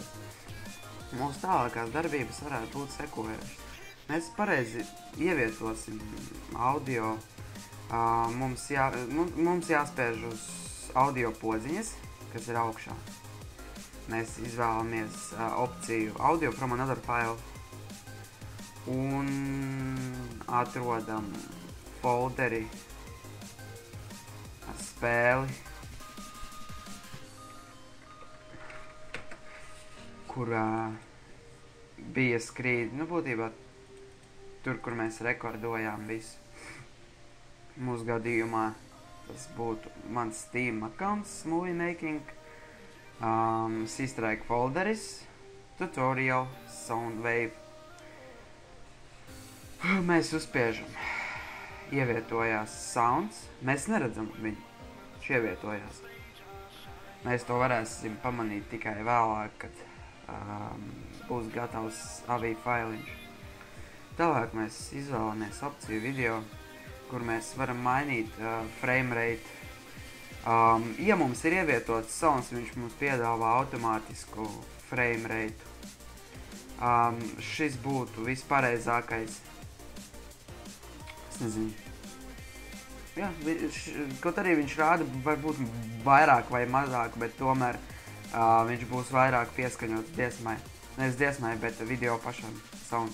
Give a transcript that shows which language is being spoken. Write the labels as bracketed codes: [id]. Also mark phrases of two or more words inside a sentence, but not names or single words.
[lv] Mūsu tālākās darbības varētu būt sekojošas. Mēs pareizi ievietosim audio. Mums jāspēž uz audio podziņas, kas ir augšā. Mēs izvēlamies opciju [en] audio from another file [lv] un atrodam folderi ar spēli, kurā bija skrīdi, nu būtībā tur, kur mēs rekordojām visu. Mūsu gadījumā tas būtu mans Steam accounts, [en] movie making, [lv] C-Strike folderis, tutorial, soundwave. Mēs uzspiežam. Ievietojās sounds. Mēs neredzam viņu. Viņš ievietojās. Mēs to varēsim pamanīt tikai vēlāk, kad būs gatavs AVI failiņš. Tālāk mēs izvēlamies opciju video, kur mēs varam mainīt [en] frame rate. [lv] Ja mums ir ievietots sounds, viņš mums piedāvā automātisku [en] frame rate. [lv] Šis būtu vispareizākais. Es nezinu. Jā, kaut arī viņš rāda varbūt vairāk vai mazāk, bet tomēr viņš būs vairāk pieskaņots dziesmai. Nevis dziesmai, bet video pašam sound.